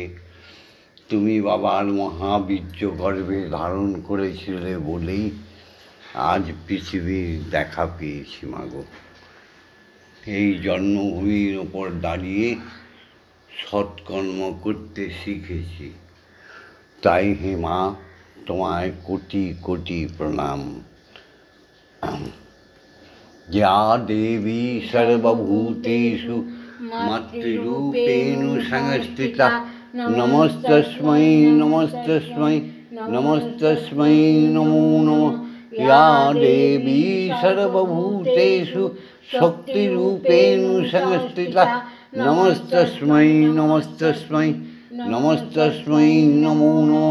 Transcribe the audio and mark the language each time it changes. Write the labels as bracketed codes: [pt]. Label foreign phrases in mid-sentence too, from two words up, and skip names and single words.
[bn] তুমি বাবার মহাবীর্য গর্ভে ধারণ করেছিলে বলেই আজ পৃথিবীর দেখা পেয়েছি মাগো। এই জন্মভূমির ওপর দাঁড়িয়ে সৎকর্ম করতে শিখেছি। তাই হে মা, তোমায় কোটি কোটি প্রণাম। [sa] या देवी सर्वभूतेषु मातृरूपेण संस्थिता नमस्तस्मै नमस्तस्मै नमस्तस्मै नमो नमः। या देवी सर्वभूतेषु शक्तिरूपेण संस्थिता नमस्तस्मै नमस्तस्मै नमस्तस्मै नमो नमः।